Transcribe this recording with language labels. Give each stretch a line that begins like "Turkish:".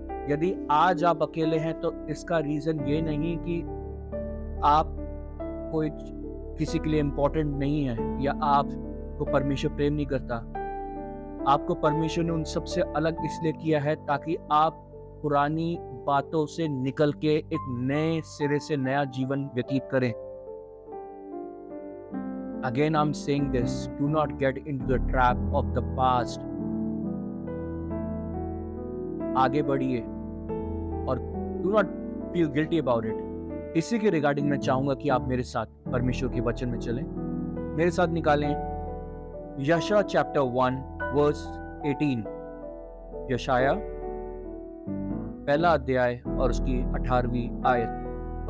Hindi: यदि आज आप अकेले हैं तो इसका रीजन ये नहीं कि आप कोई किसी के लिए इम्पोर्टेंट नहीं है या आपको परमेश्वर प्रेम नहीं करता। आपको परमेश्वर ने उन सबसे अलग इसलिए किया है ताकि आप पुरानी बातों से निकल के एक नए सिरे से नया जीवन व्यतीत करें।
English: Again I'm saying this, do not get into the trap of the past.
Hindi: आगे बढ़िए और
English: do not feel guilty about it.
Hindi: इसी के रिगार्डिंग मैं चाहूंगा कि आप मेरे साथ परमेश्वर के वचन में चलें। मेरे साथ निकालें यशाया चैप्टर 1 वर्स 18। यशाया पहला अध्याय और उसकी 18वीं आयत।